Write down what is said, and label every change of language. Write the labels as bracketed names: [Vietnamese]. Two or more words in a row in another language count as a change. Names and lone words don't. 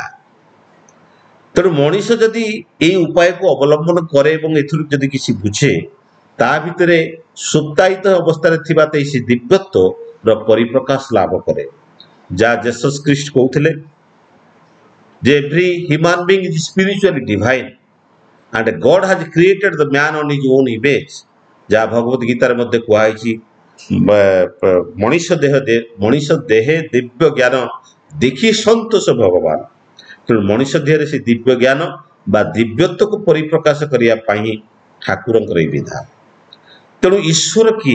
[Odia] ତେଣୁ ମଣିଷ ଯଦି ଏଇ ଉପାୟକୁ ଅବଲମ୍ବନ କରେ ଏବଂ ଏଥିରୁ ଯଦି କିଛି ବୁଝେ, ତା ଭିତରେ ସୁପ୍ତାୟିତ ଅବସ୍ଥାରେ ଥିବା ସେ ଦିବ୍ୟତ୍ୱର ପରିପ୍ରକାଶ ଲାଭ କରେ। ଯାହା ଜେସସ୍ ଖ୍ରୀଷ୍ଟ କହୁଥିଲେ ଯେ [English] every human being is spiritually divine and God has created the man on his own image। [Odia] ଯାହା ଭଗବତ ଗୀତାରେ ମଧ୍ୟ କୁହାଯାଇଛି, ମଣିଷ ଦେହେ ଦିବ୍ୟ ଜ୍ଞାନ ଦେଖି ସନ୍ତୋଷ ଭଗବାନ। ତେଣୁ ମଣିଷ ଦେହରେ ସେ ଦିବ୍ୟ ଜ୍ଞାନ ବା ଦିବ୍ୟତ୍ୱକୁ ପରିପ୍ରକାଶ କରିବା ପାଇଁ ହିଁ ଠାକୁରଙ୍କର ଏହି ବିଧାନ। ତେଣୁ ଈଶ୍ୱର କିଏ?